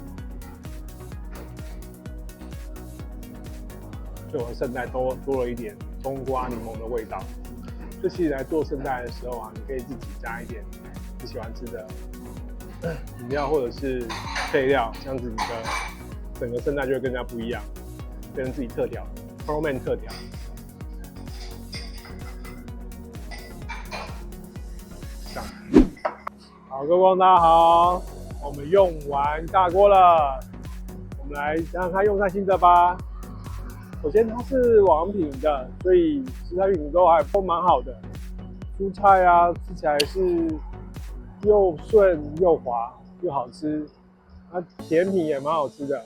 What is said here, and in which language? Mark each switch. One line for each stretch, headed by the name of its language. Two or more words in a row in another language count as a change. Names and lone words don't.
Chinese: 所以我的聖代多了一點冬瓜、檸檬的味道。這其實來做聖代的時候啊，你可以自己加一點你喜歡吃的飲料或者是配料，這樣子你的整個聖代就會更加不一樣，變成自己特調 ，Pro Man 特調。好，各位观众大家好，我們用完尬鍋了，我們來想想看用餐心得吧。首先它是王品的，所以食材品都還都蠻好的，蔬菜啊吃起來是又順又滑又好吃，甜品也蠻好吃的。